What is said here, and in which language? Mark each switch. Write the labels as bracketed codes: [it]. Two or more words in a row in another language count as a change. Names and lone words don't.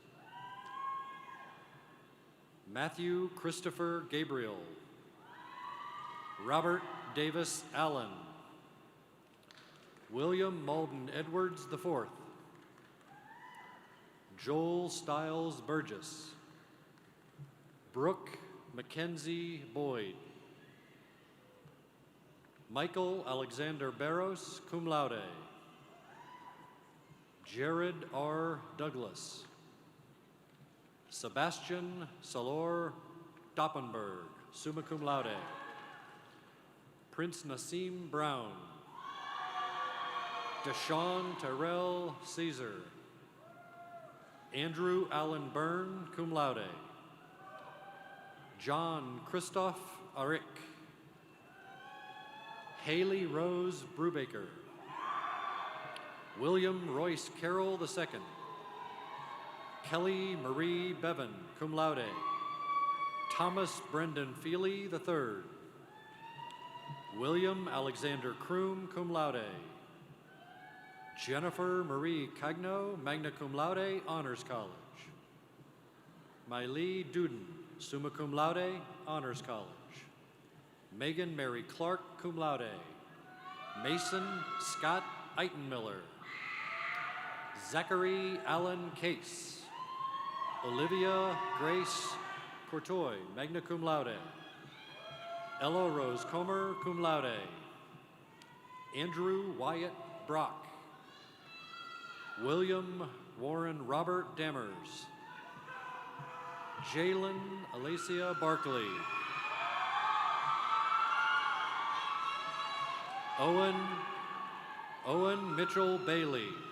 [en] Matthew Christopher Gabriel, Robert Davis Allen, William Malden Edwards IV, Joel Stiles Burgess, Brooke Mackenzie Boyd, Michael Alexander Barros, [la] cum laude, [en] Jared R. Douglas, Sebastian Salor Doppenberg, [la] summa cum laude, [en] Prince Nassim Brown, Deshaun Terrell Caesar, Andrew Allen Byrne, [la] cum laude, [en] John Christoph Arick, Haley Rose Brubaker, William Royce Carroll II, Kelly Marie Bevan, [la] cum laude. [en] Thomas Brendan Feely III. William Alexander Kroom, [la] cum laude. [en] Jennifer Marie Cagno, [la] magna cum laude, [en] Honors College. Miley Duden, [la] summa cum laude, [en] Honors College. Megan Mary Clark, [la] cum laude. [en] Mason Scott Eitenmiller. Zachary Allen Case. Olivia Grace Courtois, [la] magna cum laude. [en] Ella Rose Comer, [la] cum laude. [en] Andrew Wyatt Brock. William Warren Robert Dammers. Jalen Alicia Barkley. Owen Mitchell Bailey.